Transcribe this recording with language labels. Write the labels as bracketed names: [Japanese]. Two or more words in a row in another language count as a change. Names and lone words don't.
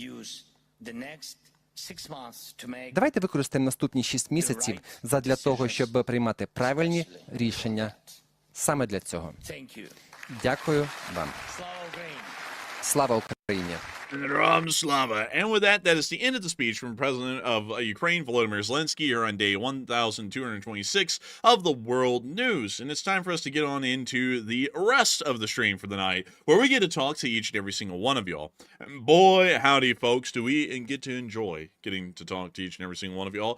[Ukrainian] Давайте використаємо наступні 6 місяців задля того, щоб приймати правильні рішення саме для цього. Дякую вам. Слава Україні! Україні. Ram Slava. [English] And with that, that is the end of the speech from President of Ukraine, Volodymyr Zelensky, here on day 1226 of the World News. And it's time for us to get on into the rest of the stream for the night, where we get to talk to each and every single one of y'all. And boy, howdy, folks, do we get to enjoy getting to talk to each and every single one of y'all.